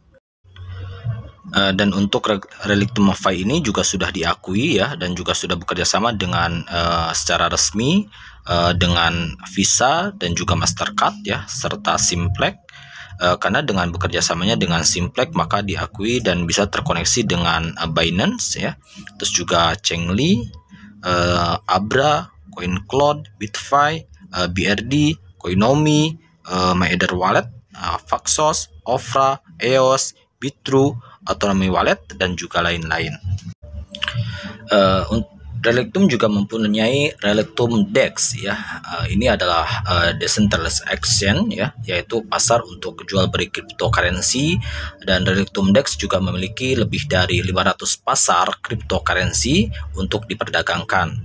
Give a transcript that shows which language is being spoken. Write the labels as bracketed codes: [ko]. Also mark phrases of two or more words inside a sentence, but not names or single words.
[id] Dan untuk Relictum Pi ini juga sudah diakui ya, dan juga sudah bekerja sama dengan secara resmi dengan Visa dan juga Mastercard ya, serta Simplex. Karena dengan bekerja samanya dengan Simplex maka diakui dan bisa terkoneksi dengan Binance ya, terus juga Changli, Abra, CoinCloud, BitFi, BRD, Coinomi, MyEther Wallet, Paxos, Opera, EOS, Bitrue, Autonomy Wallet, dan juga lain-lain. Relictum juga mempunyai Relictum DEX ya. Ini adalah [en] decentralized exchange [id] ya, yaitu pasar untuk jual beli cryptocurrency, dan Relictum DEX juga memiliki lebih dari 500 pasar cryptocurrency untuk diperdagangkan.